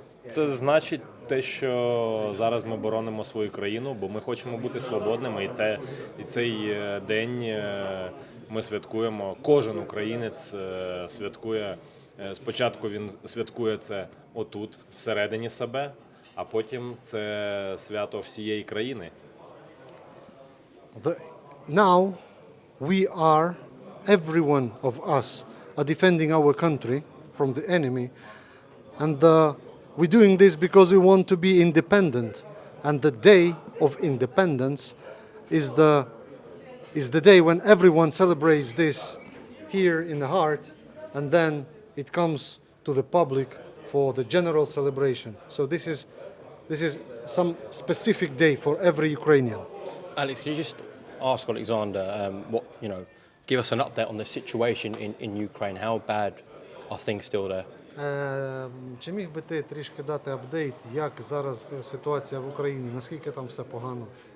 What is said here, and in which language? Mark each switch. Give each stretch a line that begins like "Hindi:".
Ukrainian: Це значить те, що зараз ми боронимо свою країну, бо ми хочемо бути свободними. І цей день ми святкуємо. Кожен українець святкує. Спочатку він святкує це отут, всередині себе, а потім це свято всієї країни.
English: Now we are, every one of us are defending our country from the enemy, and we're doing this because we want to be independent. And the day of independence is the day when everyone celebrates this here in the heart, and then it comes to the public for the general celebration. So this is some specific day for every Ukrainian. Alex, can you just ask Oleksandr, give us an update on the situation in Ukraine? How bad are things still there?
Ukrainian: Чи міг би ти трішки дати апдейт, як зараз ситуація в Україні? Наскільки там все погано?